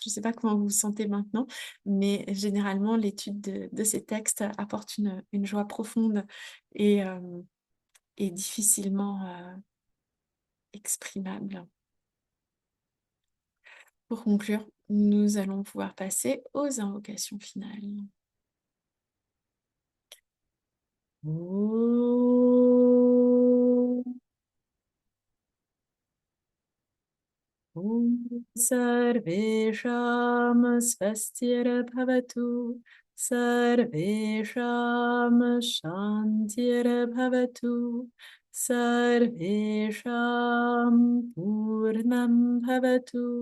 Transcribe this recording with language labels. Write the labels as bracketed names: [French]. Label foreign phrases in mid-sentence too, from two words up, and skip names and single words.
[French] Je ne sais pas comment vous vous sentez maintenant, mais généralement, l'étude de ces textes apporte une joie profonde et, euh, et difficilement exprimable. Pour conclure, nous allons pouvoir passer aux invocations finales. [Sanskrit] Om. सर्वेषां स्वस्तिर्भवतु सर्वेषां शान्तिर्भवतु सर्वेषां पूर्णं भवतु